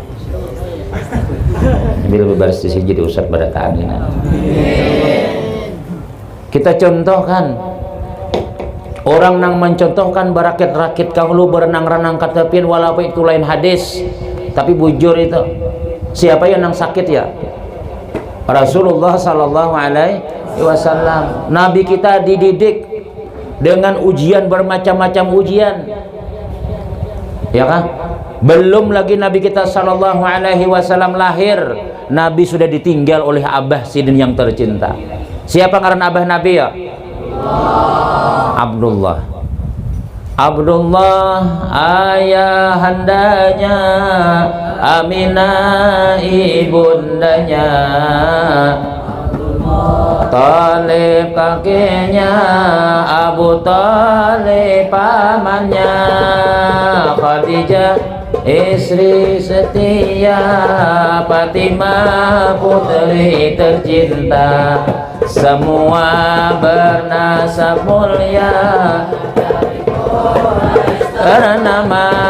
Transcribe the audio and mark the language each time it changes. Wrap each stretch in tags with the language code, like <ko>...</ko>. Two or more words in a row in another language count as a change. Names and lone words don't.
<bjn>Bila bebaris di sini jadi Ustaz barataan ini. Kita contohkan orang nang mencontohkan berakit-rakit kahulu, berenang-renang ketepian, walaupun itu lain hadis, tapi bujur itu. Siapa yang nang sakit ya?</bjn> <ar>رسول الله صلى الله عليه وسلم.</ar> <id>Nabi kita dididik dengan ujian, bermacam-macam ujian, ya kan? Belum lagi Nabi kita</id> <ar>صلى الله عليه وسلم</ar> <id>lahir, Nabi sudah ditinggal oleh Abah Sidin yang tercinta.</id> <bjn>Siapa ngaran abah Nabi ya?</bjn> <id>Abdullah. Abdullah ayahandanya, Aminah ibundanya, Talib kakeknya, Abu Talib pamannya, Khadijah istri setia, Fatimah putri tercinta, semua bernasab mulia bernama.</id>